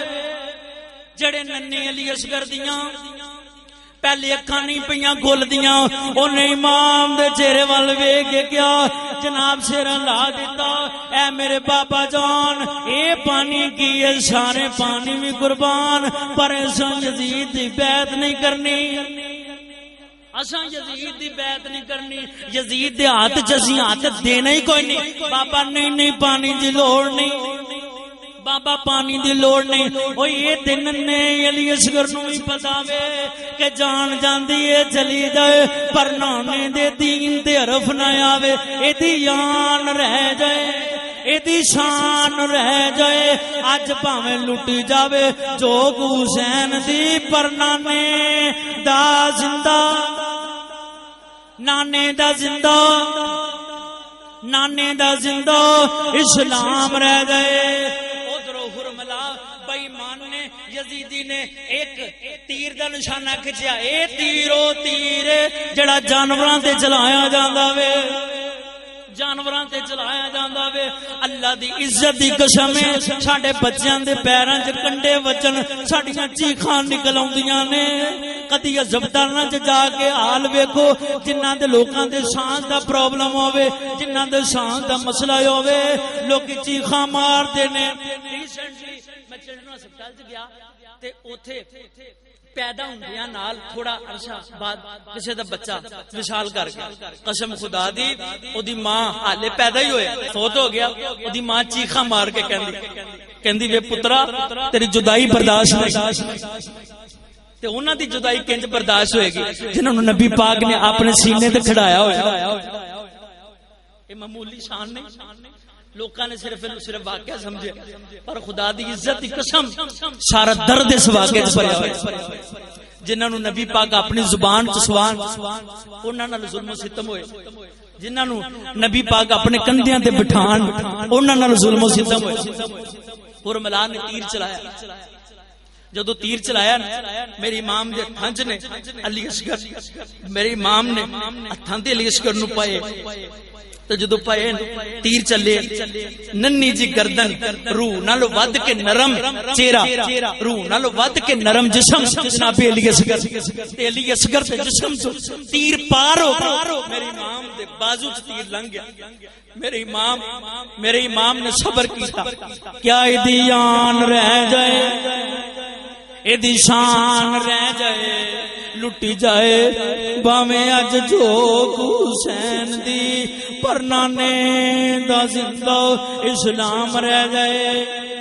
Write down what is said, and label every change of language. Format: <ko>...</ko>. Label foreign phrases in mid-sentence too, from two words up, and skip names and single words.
<pa>جڑے ننے علی اصغر دیاں پہلے اکھاں نہیں پیاں گل دیاں، انہیں امام دے چہرے وال ویکھ کے کیا جناب سر لا دیتا، اے میرے بابا جان اے پانی کی ہے سارے پانی بھی قربان، پر اساں یزید دی بیعت نہیں کرنی، اساں یزید دی بیعت نہیں کرنی، یزید دے ہاتھ جسی ہاتھ دینا ہی کوئی نہیں۔ بابا نہیں پانی دی لوڑ نہیں، بابا پانی دی لوڑ نہیں۔ او یہ دن نے علی اصغر نو ہی پتا وے کہ جان جاندی ہے چلی جائے، پر نانے دے دین تے حرف نہ آوے، ایدی یان رہ جائے، ایدی شان رہ جائے، اج پاویں لٹی جاوے جو حسین دی پر نانے دا زندہ نانے دا زندہ اسلام رہ گئے. ادھروں حرملا بے ایمان نے یزیدی نے ایک تیر دا نشانہ کھچیا. اے تیر او تیر جڑا جانوراں تے چلایا جاندا وے, جانوراں تے چلایا جاندا وے. اللہ دی عزت دی قسم ہے ساڈے بچیاں دے پیراں وچ کنڈے وجن ساڈیاں چیخاں نکل آوندیاں نے. کدی ہسپتالاں وچ جا کے حال ویکھو جنہاں دے لوکاں دے سانس دا پرابلم ہوے, جنہاں دے سانس دا مسئلہ ہوے, لوک چیخاں ماردے نے. ریسنٹلی میں</pa> <en>children hospital</en> <pa>وچ گیا تے اوتھے پیدا ہوندیاں نال تھوڑا عرصہ بعد کسے دا بچہ وصال کر گیا. قسم خدا دی او دی ماں حالے پیدا ہی ہوئے فوت ہو گیا. او دی ماں چیخاں مار کے کہندی وے پترا تیری جدائی برداشت نہیں. تے انہاں دی جدائی کنج برداشت ہوئے گی جنہاں نوں نبی پاک نے اپنے سینے تے کھڑایا ہویا. اے معمولی شان نہیں, لوکاں نے صرف واقعہ سمجھے, پر خدا دی عزت دی قسم سارا درد اس واقعے وچ بھریا ہویا. جنہاں نوں نبی پاک اپنی زبان چ سوان انہاں نال ظلم و ستم ہوئے, جنہاں نوں نبی پاک اپنے کندھیاں تے بٹھان انہاں نال ظلم و ستم ہوئے. حرملا نے تیر چلایا, جدو تیر چلایا میری امام دے ہنج نے علی اصغر, میرے امام نے ہتھاں تے علی اصغر نوں پائے. تو جدو پائے تیر چلے ننی جی گردن روح نالو ود کے نرم چہرہ, روح نالو ود کے نرم جسم جناب علی اصغر تے علی اصغر تے جسم تو تیر پار ہو میرے امام دے بازو تے تیر لنگ گیا. میرے امام نے صبر کیتا. کیا ایدی آن رہ جائے, ایدی شان رہ جائے, لٹی جائے باویں اج جو حسین دی, پر نانے دا زندہ اسلام رہ جائے.</pa>